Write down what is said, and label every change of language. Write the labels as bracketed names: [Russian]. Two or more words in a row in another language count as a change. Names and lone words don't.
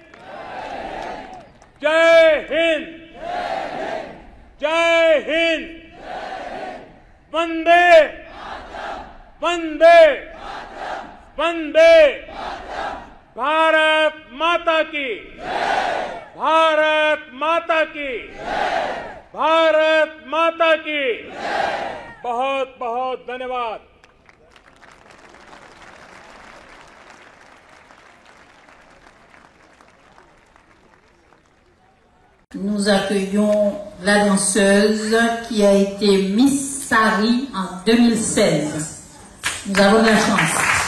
[Hindi] जय हिंद, जय हिंद, वंदे वंदे वंदे, भारत माता की, भारत माता की, भारत माता की। बहुत बहुत धन्यवाद। [French] Nous accueillons la danseuse qui a été Miss Sari en 2016. Nous avons de la chance.